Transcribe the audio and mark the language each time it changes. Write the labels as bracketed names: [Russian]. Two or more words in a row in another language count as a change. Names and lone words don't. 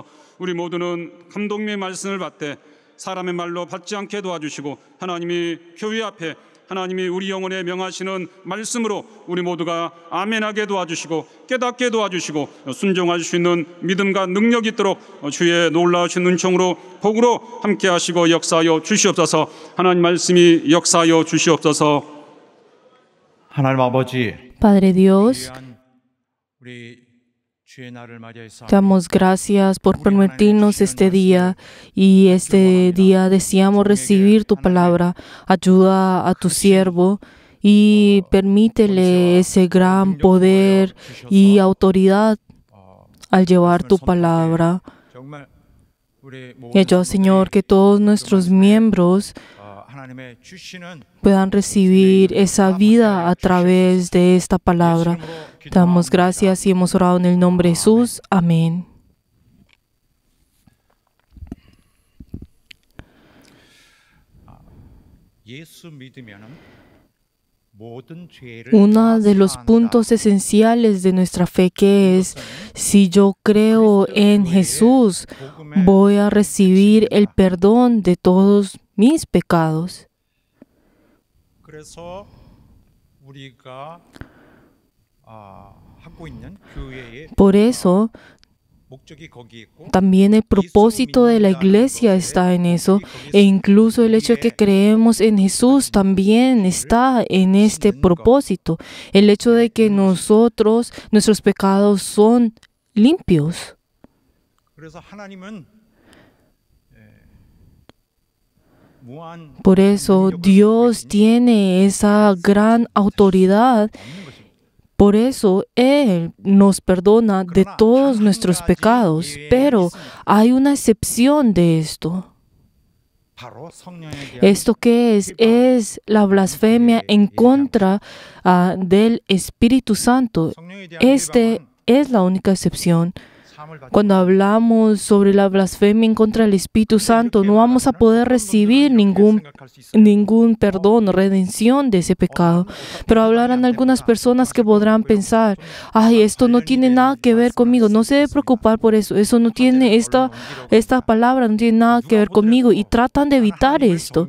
[Korean] 우리 모두는 감독님의 말씀을 받되 사람의 말로 받지 않게 도와주시고 하나님이 교회 앞에 하나님이 우리 영혼에 명하시는 말씀으로 우리 모두가 아멘하게 도와주시고 깨닫게 도와주시고 순종할 수 있는 믿음과 능력이 있도록 주의 놀라우신 은총으로 복으로 함께 하시고 역사하여 주시옵소서. 하나님 말씀이 역사하여 주시옵소서. 하나님 아버지, [Spanish] Padre Dios, [Korean] 우리 주의 날을 맞이해서 [Spanish] damos gracias por permitirnos este día, y este día deseamos recibir tu palabra. Ayuda a tu siervo y permítele ese gran poder y autoridad al llevar tu palabra. [Korean] 정말 우리 [Spanish] Y ayuda, Señor, que todos nuestros miembros [Korean] 하나님의 주시는 [Spanish] puedan recibir esa vida a través de esta palabra. Te damos gracias y hemos orado en el nombre de Jesús. Amén. [Korean] 예수 믿으면은 모든 죄를 [Spanish] Uno de los puntos esenciales de nuestra fe que es, si yo creo en Jesús, voy a recibir el perdón de todos mis pecados. [Korean] 그래서 우리가 하고 있는 교회의 [Spanish] Por eso, [Korean] 목적이 거기 있고 [Spanish] también el propósito de la iglesia está en eso, e incluso el hecho de que creemos en Jesús también está en este propósito. El hecho de que nuestros pecados son limpios. 그래서 하나님은 무한 Por eso Dios tiene esa gran autoridad. Por eso Él nos perdona de todos nuestros pecados. Pero hay una excepción de esto. [Korean] 바로 성령에 대한 [Spanish] ¿Esto qué es? Es la blasfemia en contra del Espíritu Santo. [Korean] 성령에 대한 [Spanish] Este es la única excepción. [Korean] 삶을 받 [Spanish] Cuando hablamos sobre la blasfemia en contra del Espíritu Santo, no vamos a poder recibir ningún perdón o redención de ese pecado. Pero hablarán algunas personas que podrán pensar, ay, esto no tiene nada que ver conmigo, no se debe preocupar por eso, eso no tiene, esta palabra no tiene nada que ver conmigo, y tratan de evitar esto.